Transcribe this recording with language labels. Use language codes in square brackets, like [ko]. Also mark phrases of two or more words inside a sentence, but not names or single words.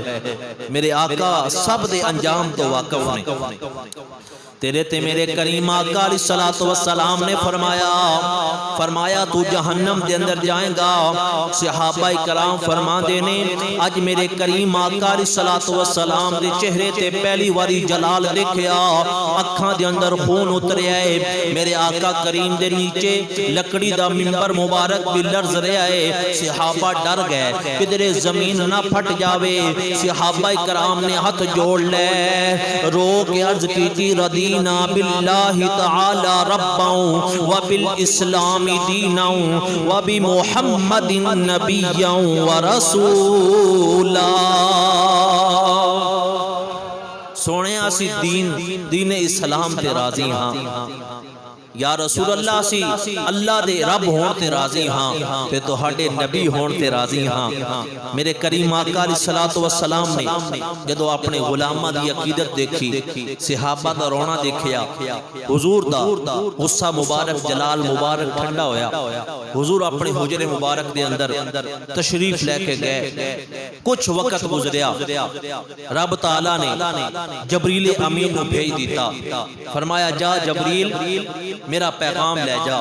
[pa] میرے آقا سب دے انجام تو واقف نے۔ تیرے تے میرے کریم آقا علیہ السلام نے فرمایا تو جہنم دے اندر جائیں گا۔ صحابہ کرام فرما دینے اج میرے کریم آقا علیہ السلام دے چہرے تے پہلی واری جلال دیکھیا، اکھاں دے اندر خون اتریا ہے۔ میرے آقا کریم دے نیچے لکڑی دا منبر مبارک بھی لرز رہا ہے۔ صحابہ ڈر گئے کدھر زمین نہ پھٹ جاوے۔ صحابہ کرام نے ہاتھ جوڑ لے، رو کے عرض کی [ar] رضینا باللہ تعالی ربا وبالاسلام دینا وبمحمد نبیا ورسولا۔ [pa] سونے اسی دین اسلام تے راضی ہاں، یا رسول اللہ سی اللہ دے رب ہون تے راضی ہاں، تے تو ہڈے نبی ہون تے راضی ہاں۔ میرے کریم آقا علیہ السلام نے جدو اپنے غلامہ دی عقیدت دیکھی، صحابہ دا رونا دیکھیا، حضور دا غصہ مبارک جلال مبارک ٹھنڈا ہویا۔ حضور اپنے حجر مبارک دے اندر تشریف لے کے گئے۔ کچھ وقت گزریا، رب تعالیٰ نے جبریل امین کو بھیج دیتا، فرمایا جا جبریل میرا پیغام لے جا۔